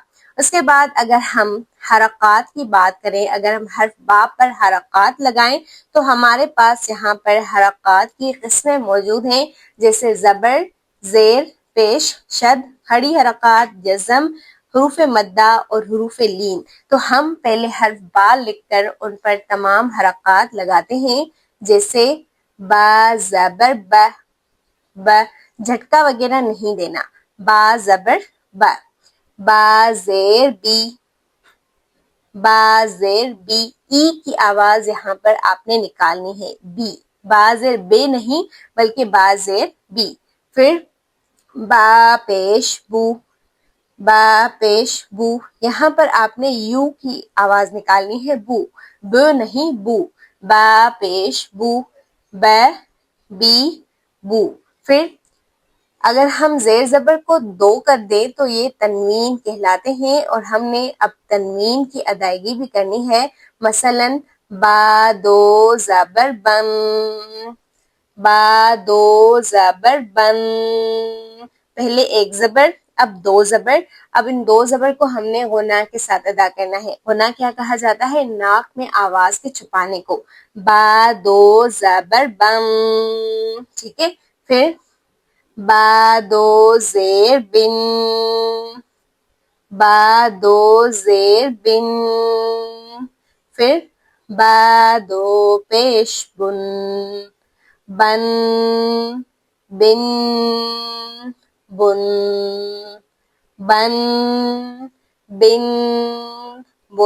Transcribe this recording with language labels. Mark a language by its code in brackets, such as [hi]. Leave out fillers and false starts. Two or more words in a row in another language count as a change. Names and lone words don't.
[ur] اس کے بعد اگر ہم حرکات کی بات کریں، اگر ہم حرف با پر حرکات لگائیں تو ہمارے پاس یہاں پر حرکات کی قسمیں موجود ہیں، جیسے زبر، زیر، پیش، شد، کھڑی حرکات، جزم، حروف مدہ اور حروف لین۔ تو ہم پہلے حرف با لکھ کر ان پر تمام حرکات لگاتے ہیں، جیسے با زبر ب، ب جھٹکا وغیرہ نہیں دینا، با زبر ب، با زیر بی، با زیر بی، ای کی آواز یہاں پر آپ نے نکالنی ہے، بی، با زیر بے نہیں بلکہ با زیر بی۔ پھر با پیش بو، با پیش بو، یہاں پر آپ نے یو کی آواز نکالنی ہے، بو، ب نہیں بو، با پیش بو، ب بی بو۔ پھر اگر ہم زیر زبر کو دو کر دیں تو یہ تنوین کہلاتے ہیں، اور ہم نے اب تنوین کی ادائیگی بھی کرنی ہے، مثلا با دو زبر بن، با دو زبر بن، پہلے ایک زبر اب دو زبر، اب ان دو زبر کو ہم نے غنہ کے ساتھ ادا کرنا ہے۔ غنہ کیا کہا جاتا ہے؟ ناک میں آواز کے چھپانے کو، با دو زبر بن، ٹھیک ہے۔ پھر با دو زیر بن، با دو زیر بن، پھر با دو پیش بن، بن بن بن، بن بن بن.